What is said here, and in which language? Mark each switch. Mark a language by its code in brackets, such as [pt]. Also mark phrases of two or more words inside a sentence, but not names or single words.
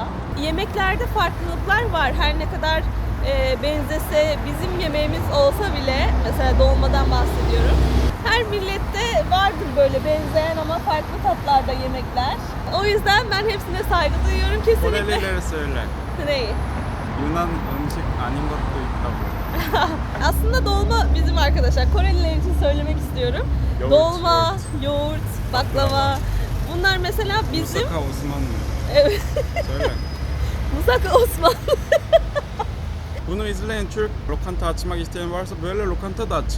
[tr] Yemeklerde farklılıklar var. Her ne kadar benzese bizim yemeğimiz olsa bile, mesela dolmadan bahsediyorum. Her millette vardır böyle benzeyen ama farklı tatlarda yemekler. O yüzden ben hepsine saygı duyuyorum kesinlikle. Korelilere söyle. Neyi? [ko] Yunan 음식 아닌 것도 있다고. [tr] Aslında dolma bizim arkadaşlar. Koreliler için söylemek istiyorum. Yoğurt, Dolma, yoğurt, baklava. Bunlar mesela bizim... Musaka Osmanlı. Evet. Söyle. Musaka Osman. Bunu izleyen Türk lokanta açmak isteyen varsa böyle lokanta da açın.